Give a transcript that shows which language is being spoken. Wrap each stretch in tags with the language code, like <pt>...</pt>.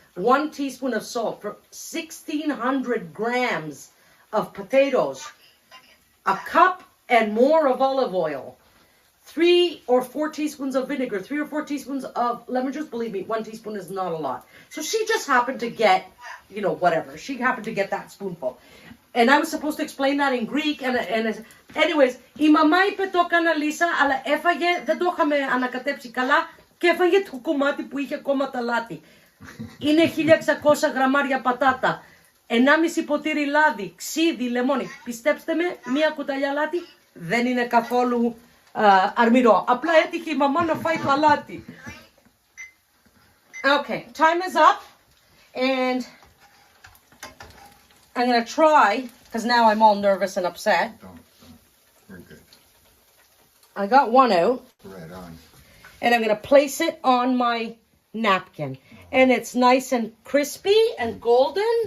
<en>1 teaspoon of salt for 1,600 grams of potatoes, a cup and more of olive oil, 3 or 4 teaspoons of vinegar, 3 or 4 teaspoons of lemon juice. Believe me, 1 teaspoon is not a lot. So she just happened to get, you know, whatever. She happened to get that spoonful. And I was supposed to explain that in Greek. And anyways,</en> <el>η μαμά είπε το έκανα Λίσα, αλλά έφαγε, δεν το είχαμε ανακατέψει καλά και έφαγε το κομμάτι που είχε ακόμα τα λάτι. Είναι 1.600 γραμμάρια πατάτα, 1,5 ποτήρι λάδι, ξύδι, λεμόνι. Πιστέψτε με, 1 κουταλιά λάτι δεν είναι καθόλου αρμυρό. Απλά έτυχε η μαμά να φάει το αλάτι.</el> <en>Okay, time is up. And I'm going to try, because now I'm all nervous and upset. Don't. We're good. I got one out. Right on. And I'm going to place it on my napkin. And it's nice and crispy and golden.</en>